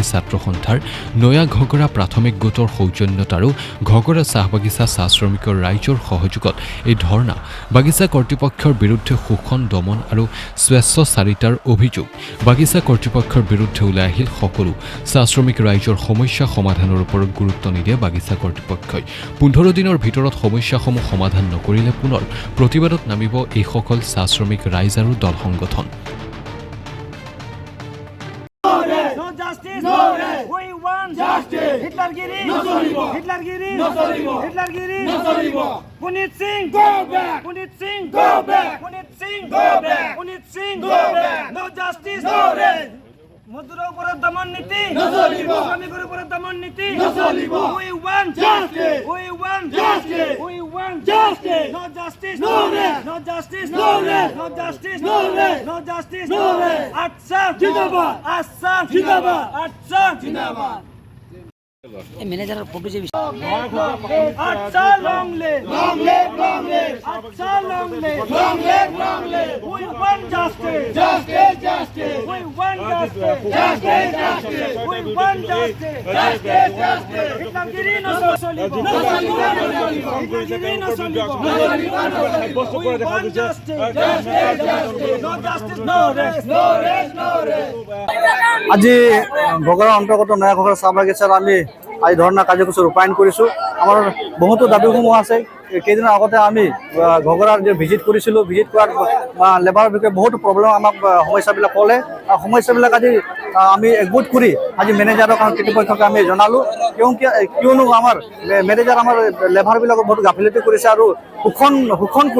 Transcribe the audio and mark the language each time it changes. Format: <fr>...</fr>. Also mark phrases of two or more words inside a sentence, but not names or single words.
<as>ছাত্ৰ সন্থাৰ নয়া ঘগৰা প্ৰাথমিক গোটৰ সৌজন্যত আৰু ঘগৰা চাহ বাগিচা চাহ শ্ৰমিকৰ ৰাইজৰ সহযোগত এই ধৰ্ণা বাগিচা কৰ্তৃপক্ষৰ বিৰুদ্ধে শোষণ দমন আৰু স্বেচ্ছাচাৰিতাৰ অভিযোগ বাগিচা কৰ্তৃপক্ষৰ বিৰুদ্ধে ওলাই আহিল সকলো চাহ শ্ৰমিক ৰাইজৰ সমস্যা সমাধানৰ ওপৰত গুৰুত্ব নিদিয়ে বাগিচা কৰ্তৃপক্ষই 15 দিনৰ ভিতৰত সমস্যাসমূহ সমাধান নকৰিলে পুনৰ প্ৰতিবাদত নামিব এই সকল চাহ শ্ৰমিক ৰাইজ আৰু দল সংগঠন</as> <en>No justice. No rest. We want justice.</en> <as>হিটলাৰগিৰি। নচলিব। হিটলাৰগিৰি। নচলিব। হিটলাৰগিৰি। নচলিব.</as> <en>Punit Singh. Go back. Punit Singh. Go back. Punit Singh. Go back. Punit Singh. Go back. No justice. No rest.</en> <bn>মজদুরের উপরে দমন নীতি না চলিব শ্রমিকের উপরে দমন নীতি না চলিব</bn> <en>We want justice. We want justice. We want justice. No justice. No rest. No justice. No rest. No justice. No rest. No justice. No rest.</en> <bn>আচ্ছা জিন্দাবাদ আচ্ছা জিন্দাবাদ আচ্ছা জিন্দাবাদ এই ম্যানেজারের ফটো যে</bn> <en>আচ্ছা long live আচ্ছা long live We want justice. Justice. Justice. We want justice. Justice. Justice. We want justice. Justice. Justice.</en> <as>হিটলাৰগিৰি নচলিব। হিটলাৰগিৰি নচলিব.</as> <en>We want justice. Justice. Justice. No justice. No rest. No rest. No rest.</en> <as>আজি ঘগৰা অন্তৰ্গত নয়া ঘগৰা চাহ বাগিচাত আমি আজি ধৰ্ণা কাৰ্যসূচী ৰূপায়ণ কৰিছোঁ আমাৰ বহুতো দাবীসমূহ আছে কেইদিনৰ আগতে আমি ঘগৰাৰ যে ভিজিট কৰিছিলোঁ ভিজিট কৰাত লেবাৰৰ বিষয়ে বহুতো প্ৰব্লেম আমাক সমস্যাবিলাক ক'লে আৰু সমস্যাবিলাক আজি আমি একগোট কৰি আজি মেনেজাৰক আৰু কৰ্তৃপক্ষক আমি জনালোঁ কিয়নো আমাৰ মেনেজাৰ আমাৰ লেবাৰবিলাকক বহুত গাফিলতি কৰিছে আৰু শোষণ কৰি</as>